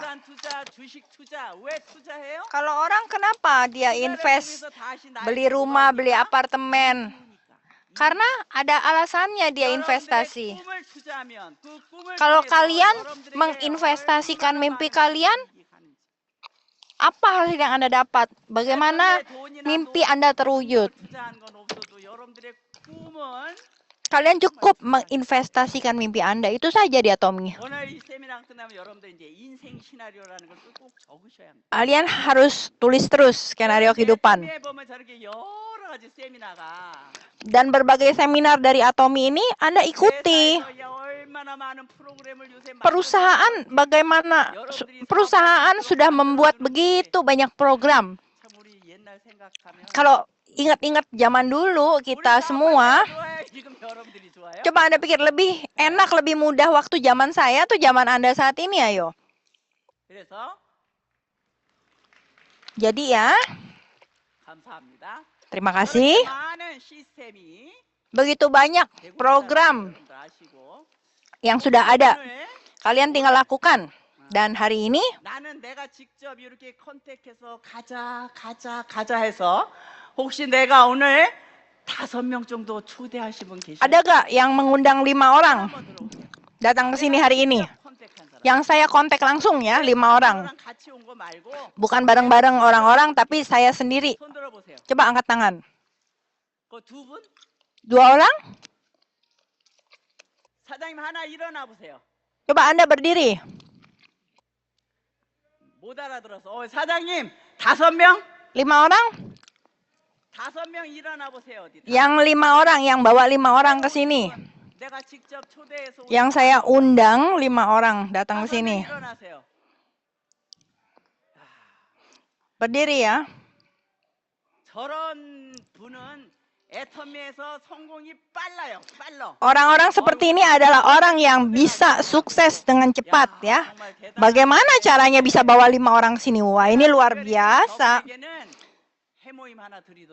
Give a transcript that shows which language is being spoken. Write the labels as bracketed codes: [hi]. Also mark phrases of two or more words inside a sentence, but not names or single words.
[ko] 부동산 투자, 주식 투자 왜 투자해요? [id] Kalau orang kenapa dia invest, beli rumah, beli apartemen? Karena ada alasannya dia investasi. Kalau kalian menginvestasikan mimpi kalian, apa hasil yang Anda dapat? Bagaimana mimpi Anda terwujud? Kalian cukup menginvestasikan mimpi Anda. Itu saja di Atomi. [ko] 오늘 이 세미나 끝나면 여러분들 이제 인생 시나리오라는 걸 꼭 적으셔야 합니다. [id] Kalian harus tulis terus skenario kehidupan. [ko] 세미나에 보면 저렇게 여러 가지 세미나가 [id] Dan berbagai seminar dari Atomi ini Anda ikuti. [ko] 회사에서 얼마나 많은 프로그램을 요새 [id] Perusahaan bagaimana? Perusahaan sudah membuat begitu banyak program. [ko] 참 우리 옛날 생각하면 [id] Kalau ingat-ingat zaman dulu kita semua, [ko] 좋아요. 지금 여러분들이 좋아요. [id] coba Anda pikir lebih enak, lebih mudah waktu zaman saya atau zaman Anda saat ini, ayo. [ko] 그래서 [id] Jadi ya, [ko] 감사합니다. [id] terima kasih. [ko] 많은 시스템이 [id] Begitu banyak program [ko] 여러분들 아시고 [id] yang sudah ada. [ko] 오늘 [id] Kalian tinggal lakukan. Dan hari ini [ko] 나는 내가 직접 이렇게 컨택해서 가자 해서 혹시 내가 오늘 5명 정도 초대하신 분 계세요? [id] ada gak yang mengundang 5 orang [ko] 한번 들어보세요. [id] datang ke sini hari ini? [ko] 컨택한 사람. [id] Yang saya kontak langsung ya, 5 orang. [ko] 저랑 같이 온 거 말고 [id] Bukan bareng-bareng orang-orang, tapi saya sendiri. [ko] 손 들어보세요. [id] Coba angkat tangan. [ko] 그 두 분? [id] 2 orang? [ko] 사장님 하나 일어나 보세요. [id] Coba Anda berdiri. [ko] 못 알아들어서. 사장님 5명? [id] 5 orang? [ko] 5명 일어나 보세요. 어디? [id] Yang 5 orang, yang bawa 5 orang ke sini. [ko] 내가 직접 초대해서 온 [id] Yang saya undang 5 orang datang ke [ko] 5명 [id] sini. [ko] 일어나세요. [id] Berdiri ya. [ko] 저런 분은 애터미에서 성공이 빨라요. 빨라. [id] Orang-orang seperti ini adalah orang yang bisa sukses dengan cepat ya. [ko] 정말 대단한 [id] Bagaimana caranya bisa bawa 5 orang ke sini? Wah, ini luar biasa. [ko] 저분에게는 해모임 하나 드리도록.